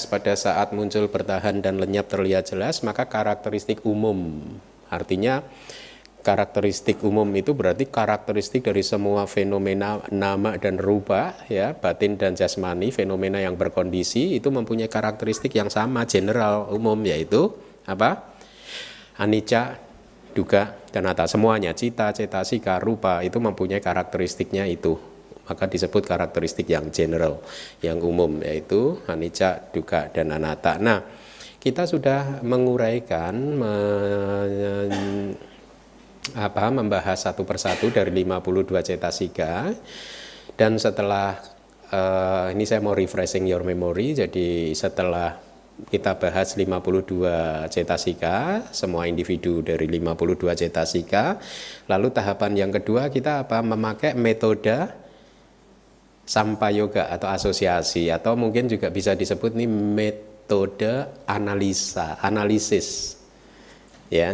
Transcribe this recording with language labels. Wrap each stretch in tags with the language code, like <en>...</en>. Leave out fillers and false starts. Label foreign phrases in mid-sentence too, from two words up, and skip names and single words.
<id>Pada saat muncul, bertahan dan lenyap terlihat jelas, maka karakteristik umum, artinya karakteristik umum itu berarti karakteristik dari semua fenomena nama dan rupa ya, batin dan jasmani, fenomena yang berkondisi itu mempunyai karakteristik yang sama, general, umum, yaitu apa?</id> <pi>Anicca, dukkha dan anatta.</pi> <id>Semuanya, cita, cetasika, rupa itu mempunyai karakteristiknya itu. Maka disebut karakteristik yang general, yang umum, yaitu</id> <pi>anicca, dukkha dan anatta.</pi> <id>Nah, kita sudah menguraikan membahas satu persatu dari 52 cetasika, dan setelah ini saya mau</id> <en>refreshing your memory.</en> <id>Jadi setelah kita bahas 52 cetasika, semua individu dari 52 cetasika, lalu tahapan yang kedua kita memakai metode sampayoga atau asosiasi, atau mungkin juga bisa disebut nih metode analisis ya.</id>